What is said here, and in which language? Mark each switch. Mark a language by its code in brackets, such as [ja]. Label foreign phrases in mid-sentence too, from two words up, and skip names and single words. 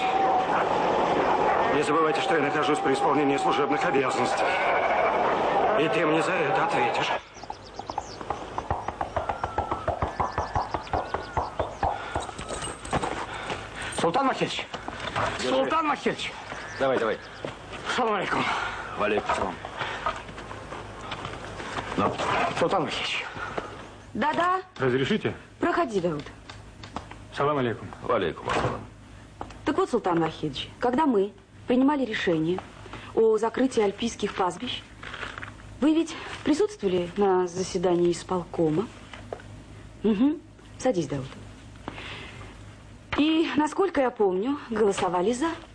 [ru] Не забывайте, что я нахожусь при исполнении служебных обязанностей. И ты мне за это ответишь. Султан Махидович! Султан Махидович! Давай. [ar] سلام عليكم. وعليكم سلام. [ru] Ну. Султан Махидович. Да-да. Разрешите? Проходи, Дауд. [ar] سلام عليكم. وعليكم السلام. [ru] Так вот, Султан Вахидович, когда мы принимали решение о закрытии альпийских пастбищ, вы ведь присутствовали на заседании исполкома? Угу. Садись, Дауд. И, насколько я помню, голосовали за.